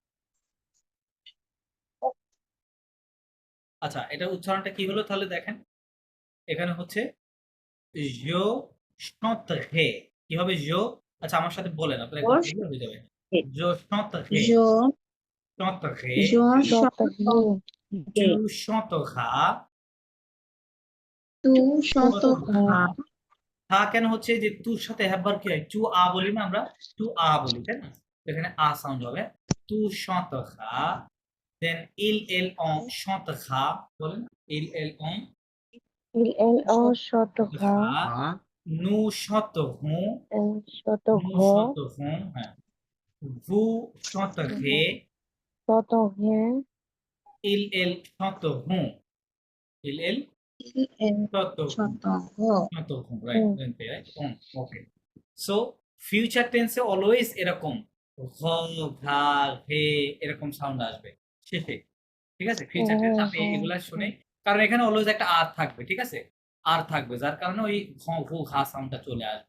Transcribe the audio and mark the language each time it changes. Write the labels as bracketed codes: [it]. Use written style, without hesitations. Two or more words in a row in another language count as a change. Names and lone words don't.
[bn] আচ্ছা, এটা উচ্চারণটা কি হলো তাহলে দেখেন। এখানে হচ্ছে [fr] je chanterai, [bn] কি হবে জো? আচ্ছা, আমার সাথে বলেন, আপনারা একদম ক্লিয়ার হয়ে যাবে। [fr] je chanterai, Je, শত হে, je chante, tu chanteras, tu chanteras। chanteras, [bn] হা কেন হচ্ছে? যে তুর সাথে [en] have verb [bn] কি হয়? [fr] tu as [bn] বলি না আমরা? [fr] tu as [bn] বলি, তাই না? এখানে আ সাউন্ড হবে। [fr] tu chanteras, [bn] দেন [fr] il on chantera, [bn] বলেন। [fr] il on elle chantera, chantera, nous chanterons, elle nous chantera, chanterons, হ্যাঁ। vous chanterez, chanteront, ils chanteront, ils elle chanteront, chanteront. chanteront, [en] right, right, okay. so future tense always [bn] এরকম হ, ঘা, ঘে এরকম সাউন্ড আসবে শেষে, ঠিক আছে? [en] future tense [bn] আপনি এগুলা শুনে, কারণ এখানে অলওয়েজ একটা আর থাকবে, ঠিক আছে? আর থাকবে, যার কারণে ওই ঘ, ঘু, ঘা সাউন্ডটা চলে আসবে।